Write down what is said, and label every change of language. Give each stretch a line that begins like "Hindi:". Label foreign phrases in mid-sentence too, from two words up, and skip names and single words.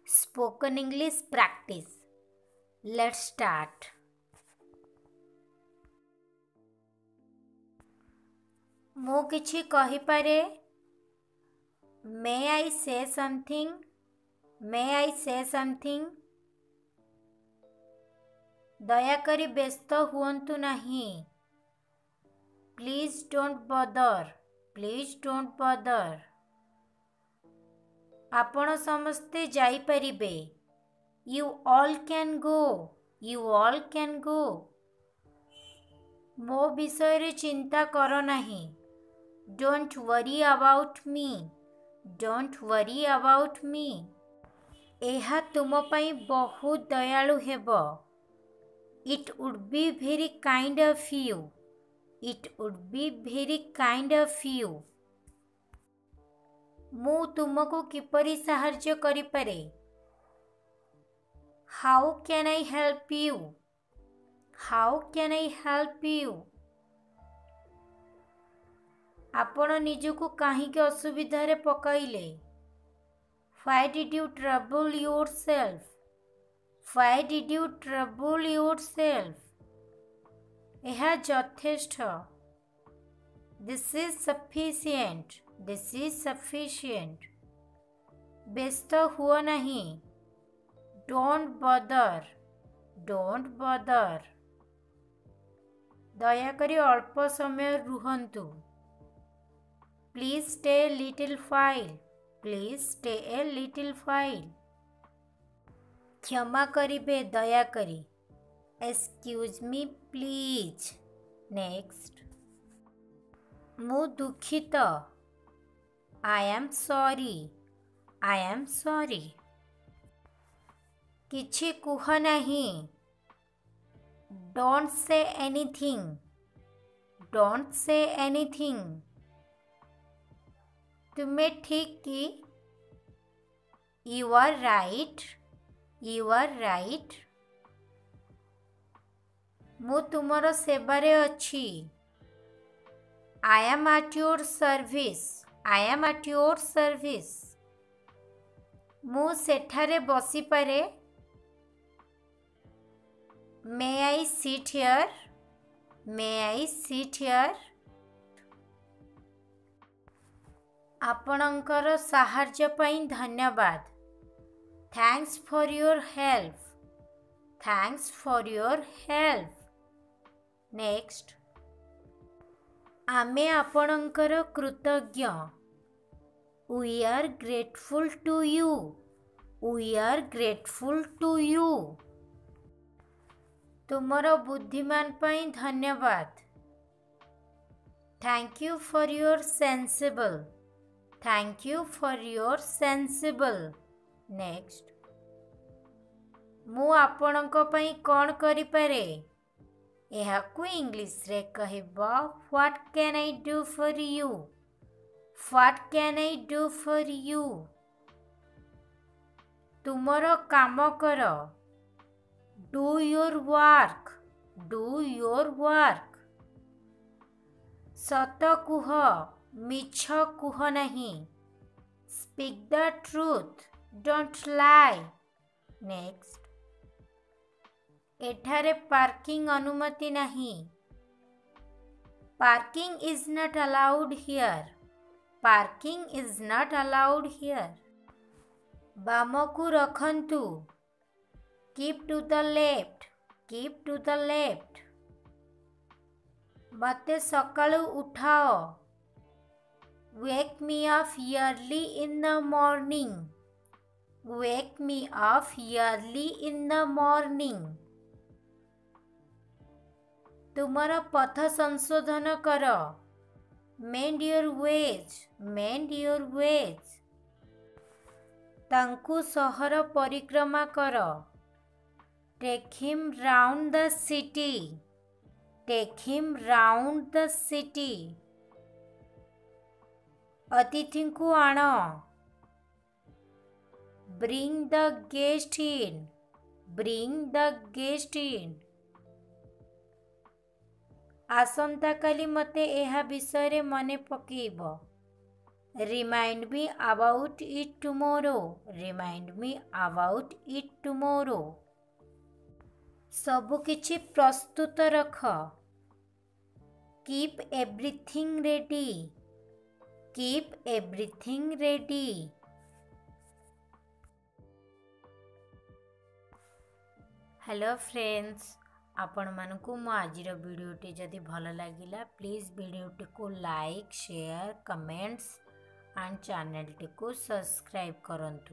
English: Spoken English practice. Let's start.
Odia: ମୁଁ କିଛି କହିପାରେ?
English: May I say something? May I say something?
Odia: ଦୟାକରି ବ୍ୟସ୍ତ ହୁଅନ୍ତୁ ନାହିଁ.
English: Please don't bother. Please don't bother.
Odia: ଆପଣ ସମସ୍ତେ ଯାଇପାରିବେ.
English: You all can go. You all can go.
Odia: ମୋ ବିଷୟରେ ଚିନ୍ତା କର ନାହିଁ.
English: Don't worry about me. Don't worry about me.
Odia: ଏହା ତୁମ ପାଇଁ ବହୁତ ଦୟାଳୁ ହେବ.
English: It would be very kind of you. It would be very kind of you.
Odia: ମୁଁ ତୁମକୁ କିପରି ସାହାଯ୍ୟ କରିପାରେ?
English: How can I help you? How can I help you?
Odia: ଆପଣ ନିଜକୁ କାହିଁକି ଅସୁବିଧାରେ ପକାଇଲେ?
English: Why did you trouble yourself? Why did you trouble yourself?
Odia: ଏହା ଯଥେଷ୍ଟ.
English: This is sufficient. This is sufficient.
Odia: ବ୍ୟସ୍ତ ହୁଅ ନାହିଁ.
English: Don't bother. Don't bother.
Odia: ଦୟାକରି ଅଳ୍ପ ସମୟ ରୁହନ୍ତୁ.
English: Please stay a little while. Please stay a little while.
Odia: କ୍ଷମା କରିବେ ଦୟାକରି.
English: Excuse me please. Next.
Odia: ମୁଁ ଦୁଃଖିତ.
English: I am sorry. I am sorry.
Odia: କିଛି କୁହ ନାହିଁ.
English: Don't say anything. Don't say anything.
Odia: ତୁମେ ଠିକ୍ କି?
English: You are right. You are right.
Odia: ମୁଁ ତୁମର ସେବାରେ ଅଛି.
English: I am at your service. I am at your service.
Odia: ମୁଁ ସେଠାରେ ବସିପାରେ?
English: May I sit here? May I sit here?
Odia: ଆପଣଙ୍କର ସାହାଯ୍ୟ ପାଇଁ ଧନ୍ୟବାଦ.
English: Thanks for your help. Thanks for your help. Next.
Odia: ଆମେ ଆପଣଙ୍କର କୃତଜ୍ଞ.
English: We are grateful to you. We are grateful to you.
Odia: ତୁମର ବୁଦ୍ଧିମାନ ପାଇଁ ଧନ୍ୟବାଦ.
English: Thank you for your sensible. Thank you for your sensible. Next.
Odia: ମୁଁ ଆପଣଙ୍କ ପାଇଁ କ'ଣ କରିପାରେ? ଏହାକୁ ଇଂଲିଶରେ କହିବ
English: What can I do for you? What can I do for you?
Odia: ତୁମର କାମ କର.
English: Do your work. Do your work.
Odia: ସତ କୁହ. ମିଛ କୁହ ନାହିଁ.
English: Speak the truth. Don't lie. Next.
Odia: ଏଠାରେ ପାର୍କିଂ ଅନୁମତି ନାହିଁ.
English: Parking is not allowed here. Parking is not allowed here.
Odia: ବାମକୁ ରଖନ୍ତୁ.
English: Keep to the left. Keep to the left.
Odia: ମୋତେ ସକାଳୁ ଉଠାଅ.
English: Wake me up early in the morning. Wake me up early in the morning.
Odia: ତୁମର ପଥ ସଂଶୋଧନ କର.
English: Mend your ways. Mend your ways.
Odia: ତାଙ୍କୁ ସହର ପରିକ୍ରମା କର.
English: Take him round the city. Take him round the city.
Odia: ଅତିଥିଙ୍କୁ ଆଣ.
English: Bring the guest in. Bring the guest in.
Odia: ଆସନ୍ତାକାଲି ମୋତେ ଏହା ବିଷୟରେ ମନେ ପକେଇବ.
English: Remind me about it tomorrow. Remind me about it tomorrow.
Odia: ସବୁ କିଛି ପ୍ରସ୍ତୁତ ରଖ.
English: Keep everything ready. Keep everything ready. Hello friends,
Odia: ଆପଣ ମାନଙ୍କୁ ମୋ ଆଜିର ଭିଡିଓଟି ଯଦି ଭଲ ଲାଗିଲା ପ୍ଲିଜ୍ ଭିଡିଓଟି କୁ
English: like share comments and channel
Odia: ଟି କୁ ସବସ୍କ୍ରାଇବ କରନ୍ତୁ.